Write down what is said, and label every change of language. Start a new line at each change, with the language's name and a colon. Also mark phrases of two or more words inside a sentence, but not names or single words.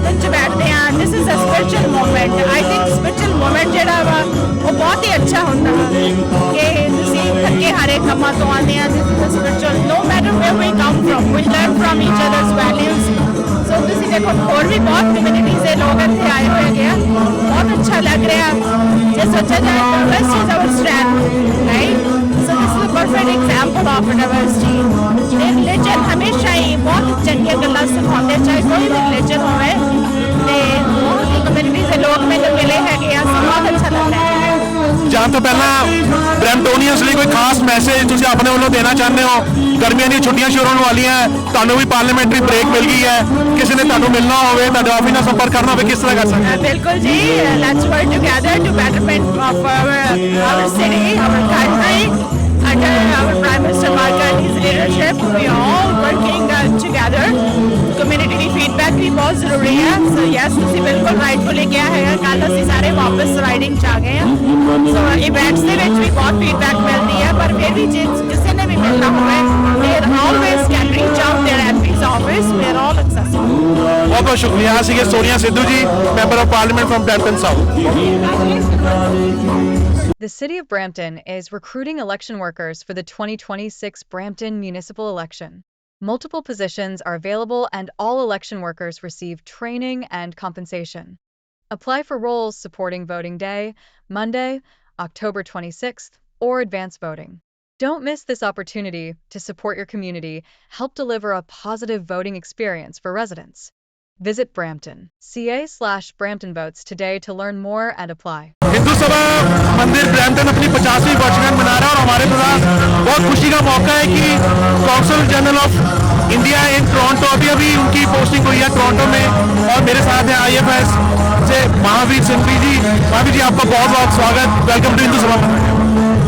Punjabi: 'ਚ ਬੈਠਦੇ ਆ
English: this is a spiritual moment I think spiritual moment
Punjabi: ਜਿਹੜਾ ਵਾ ਉਹ ਬਹੁਤ ਹੀ ਅੱਛਾ ਹੁੰਦਾ ਕਿ ਤੁਸੀਂ ਥੱਕੇ ਹਾਰੇ ਕੰਮਾਂ ਤੋਂ ਆਉਂਦੇ ਆ
English: this is a spiritual no matter where we come from we learn from each others values
Punjabi: ਸੋ ਤੁਸੀਂ ਦੇਖੋ ਹੋਰ ਵੀ ਬਹੁਤ ਕਮਿਊਨਿਟੀਜ਼ ਦੇ ਲੋਕ ਇੱਥੇ ਆਏ ਹੋਏ ਹੈਗੇ ਆ ਬਹੁਤ ਅੱਛਾ ਲੱਗ ਰਿਹਾ ਜੇ ਸੋਚਿਆ ਜਾਏ
English: diversity is our strength right So this is a perfect example of diversity.
Hindi: Religion हमेशा ही
Punjabi: ਬਹੁਤ ਚੰਗੀ ਗੱਲਾਂ
Hindi: सिखाते चाहे कोई भी religion
Punjabi: ਹੋਵੇ ਤੇ
Hindi: बहुत ही कम्युनिटी से लोग मैंने मिले
Punjabi: ਹੈਗੇ ਆ
Hindi: बहुत अच्छा लगता है
Punjabi: ਜਾਣ ਤੋਂ ਪਹਿਲਾਂ ਬ੍ਰੈਂਪਟੋਨੀਅਨਸ ਲਈ ਕੋਈ ਖਾਸ ਮੈਸੇਜ ਤੁਸੀਂ ਆਪਣੇ ਵੱਲੋਂ ਦੇਣਾ ਚਾਹੁੰਦੇ ਹੋ ਗਰਮੀਆਂ ਦੀਆਂ ਛੁੱਟੀਆਂ ਸ਼ੁਰੂ ਹੋਣ ਵਾਲੀਆਂ ਤੁਹਾਨੂੰ ਵੀ
English: parliamentary break
Punjabi: ਮਿਲ ਗਈ ਹੈ ਕਿਸੇ ਨੇ ਤੁਹਾਨੂੰ ਮਿਲਣਾ ਹੋਵੇ ਤੁਹਾਡੇ ਆਫਿਸ ਨਾਲ ਸੰਪਰਕ ਕਰਨਾ ਹੋਵੇ ਕਿਸ ਤਰ੍ਹਾਂ ਕਰ ਸਕਦੇ ਬਿਲਕੁਲ ਜੀ
English: let's work together to betterment of our city our country under our Prime Minister Markani's leadership we are all working together community
Punjabi: ਦੀ feedback ਵੀ ਬਹੁਤ ਜ਼ਰੂਰੀ ਹੈ
English: so yes
Punjabi: ਤੁਸੀਂ ਬਿਲਕੁਲ rightfully ਕਿਹਾ ਹੈਗਾ ਕੱਲ ਅਸੀਂ ਸਾਰੇ ਵਾਪਸ ਰਾਈਡਿੰਗ 'ਚ ਆ ਗਏ ਹਾਂ
English: so events
Punjabi: ਦੇ ਵਿੱਚ ਵੀ ਬਹੁਤ feedback ਮਿਲਦੀ ਹੈ ਪਰ ਫਿਰ ਵੀ ਜੇ ਕਿਸੇ ਨੇ ਵੀ ਮਿਲਣਾ ਹੋਵੇ
English: they always can reach out their MP's office we are all accessible
Punjabi: ਬਹੁਤ ਬਹੁਤ ਸ਼ੁਕਰੀਆ ਸੀਗੇ ਸੋਨੀਆ ਸਿੱਧੂ ਜੀ
English: Member of Parliament from Brampton South The City of Brampton is recruiting election workers for the 2026 Brampton municipal election. Multiple positions are available and all election workers receive training and compensation. Apply for roles supporting voting day, Monday, October 26th, or advance voting. Don't miss this opportunity to support your community, help deliver a positive voting experience for residents. Visit Brampton, CA/Brampton Votes today to learn more and apply.
Hindi: हिंदू सभा मंदिर ब्रैम्पटन अपनी 50वीं वर्षगांठ मना रहा है और हमारे पास बहुत खुशी का मौका है कि
English: Consul General of India in Toronto
Hindi: अभी उनकी पोस्टिंग हुई है टोरंटो में और मेरे साथ है IFS से महावीर सिंघवी जी महावीर जी आपका बहुत बहुत स्वागत
English: welcome to
Hindi: हिंदू सभा मंदिर